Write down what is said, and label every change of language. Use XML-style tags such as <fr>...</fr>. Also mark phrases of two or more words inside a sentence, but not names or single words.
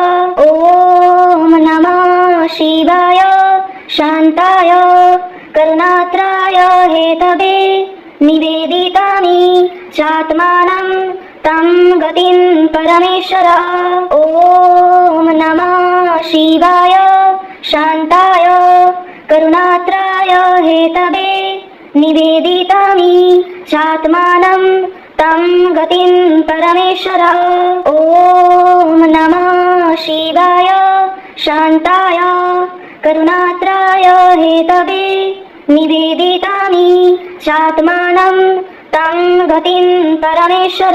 <sa>ওম নমঃ শিবায় শান্তায় করুণাত্রায় হেতবে নিবেদিতামি চাত্মানম তম গতিম পরমেশ্বর। ওম নমঃ শিবায় শান্তায় করুণাত্রায় হেতবে निवेदितामि चात्मानं तं गतिं परमेश्वर। ॐ नमः शिवाय शान्ताय करुणात्राय हेतवे निवेदितामि चात्मानं तं गतिं परमेश्वर।</sa>